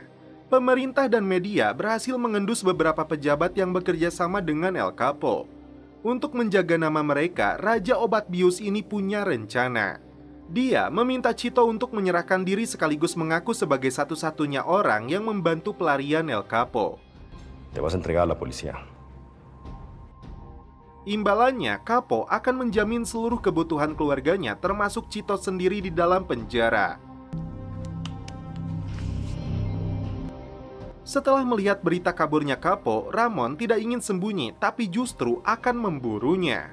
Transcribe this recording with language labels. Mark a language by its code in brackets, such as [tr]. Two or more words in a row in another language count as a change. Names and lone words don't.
[id] Pemerintah dan media berhasil mengendus beberapa pejabat yang bekerja sama dengan El Capo. Untuk menjaga nama mereka, Raja Obat Bius ini punya rencana. Dia meminta Chito untuk menyerahkan diri sekaligus mengaku sebagai satu-satunya orang yang membantu pelarian El Capo. [es] Te vas a entregar a la policía. [id] Imbalannya, Capo akan menjamin seluruh kebutuhan keluarganya, termasuk Chito sendiri di dalam penjara. Setelah melihat berita kaburnya Capo, Ramon tidak ingin sembunyi, tapi justru akan memburunya.